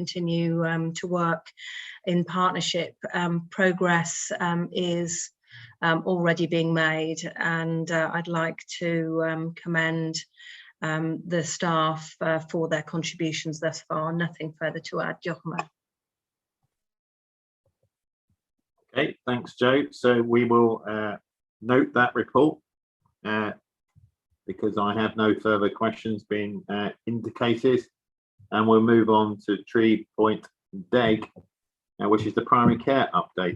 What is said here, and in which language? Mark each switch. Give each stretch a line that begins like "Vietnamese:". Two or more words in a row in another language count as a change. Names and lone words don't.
English: continue to work in partnership, progress is already being made, and I'd like to commend the staff for their contributions thus far. Nothing further to add.
Welsh: Diolch yn fawr.
English: Okay, thanks, Joe. So we will note that report because I have no further questions being indicated, and we'll move on to 3.DEG, which is the primary care update.